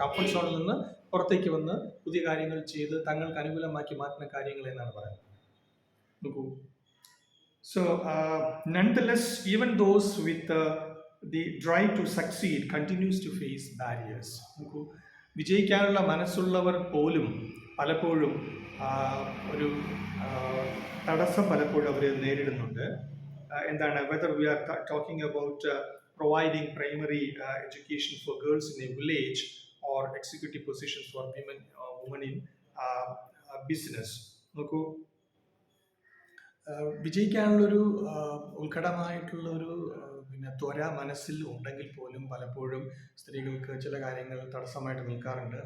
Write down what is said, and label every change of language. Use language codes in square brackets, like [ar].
[ml] ആ കംഫർട്ട് സോണിൽ നിന്ന് പുറത്തേക്ക് വന്ന് പുതിയ കാര്യങ്ങൾ ചെയ്ത് തങ്ങൾക്ക് അനുകൂലമാക്കി മാറ്റുന്ന കാര്യങ്ങൾ എന്നാണ് പറയുന്നത്. [en] നോക്കൂ, so nonetheless even those with the drive to succeed continues to face barriers. [ml] നോക്കൂ, വിജയിക്കാനുള്ള മനസ്സുള്ളവർ പോലും പലപ്പോഴും ഒരു തടസ്സം പലപ്പോഴും അവർ നേരിടുന്നുണ്ട്. എന്താണ്? [en] whether we are talking about providing primary education for girls in a village or executive positions for women in business. [ml] നോക്കൂ, വിജയിക്കാനുള്ളൊരു ഉത്കടമായിട്ടുള്ളൊരു ത്വര മനസ്സിൽ ഉണ്ടെങ്കിൽ പോലും പലപ്പോഴും സ്ത്രീകൾക്ക് ചില കാര്യങ്ങൾ തടസ്സമായിട്ട് നിൽക്കാറുണ്ട്.